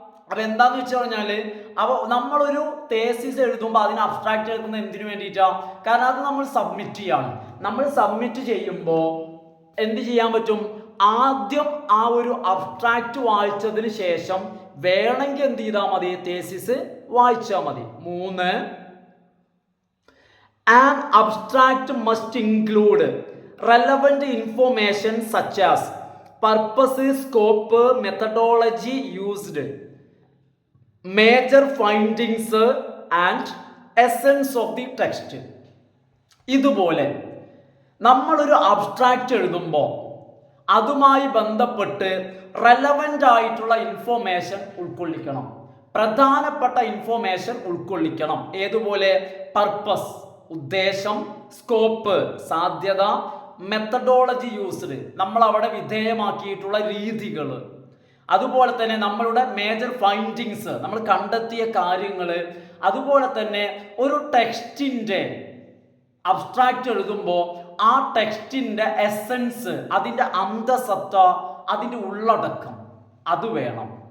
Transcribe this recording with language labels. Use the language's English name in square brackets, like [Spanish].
[Malayalam] അപ്പം എന്താന്ന് വെച്ച് കഴിഞ്ഞാൽ, അപ്പോൾ നമ്മളൊരു തേസിസ് എഴുതുമ്പോൾ അതിന് അബ്സ്ട്രാക്റ്റ് എഴുതുന്നത് എന്തിനു വേണ്ടിയിട്ടാണ്? കാരണം അത് നമ്മൾ സബ്മിറ്റ് ചെയ്യാണ്. നമ്മൾ സബ്മിറ്റ് ചെയ്യുമ്പോൾ എന്ത് ചെയ്യാൻ പറ്റും? ആദ്യം ആ ഒരു അബ്സ്ട്രാക്റ്റ് വായിച്ചതിന് ശേഷം വേണമെങ്കിൽ എന്ത് ചെയ്താൽ മതി? തേസിസ് വായിച്ചാൽ മതി. [English] 3, an abstract must include relevant information such as purpose, scope, methodology used, major findings and essence of the text. [Malayalam] ഇതുപോലെ നമ്മളൊരു അബ്സ്ട്രാക്റ്റ് എഴുതുമ്പോൾ അതുമായി ബന്ധപ്പെട്ട് റെലവൻ്റ് ആയിട്ടുള്ള ഇൻഫോർമേഷൻ ഉൾക്കൊള്ളിക്കണം, പ്രധാനപ്പെട്ട ഇൻഫോർമേഷൻ ഉൾക്കൊള്ളിക്കണം. ഏതുപോലെ? പർപ്പസ്, ഉദ്ദേശം, സ്കോപ്പ്, സാധ്യത, മെത്തഡോളജി യൂസ്ഡ്, നമ്മൾ അവിടെ വിധേയമാക്കിയിട്ടുള്ള രീതികൾ, അതുപോലെ തന്നെ നമ്മളുടെ മേജർ ഫൈൻഡിങ്സ്, നമ്മൾ കണ്ടെത്തിയ കാര്യങ്ങൾ, അതുപോലെ തന്നെ ഒരു ടെക്സ്റ്റിൻ്റെ അബ്സ്ട്രാക്റ്റ് എഴുതുമ്പോൾ ആ ടെക്സ്റ്റിൻ്റെ എസൻസ്, അതിൻ്റെ അന്തസത്ത, അതിൻ്റെ ഉള്ളടക്കം അത് വേണം.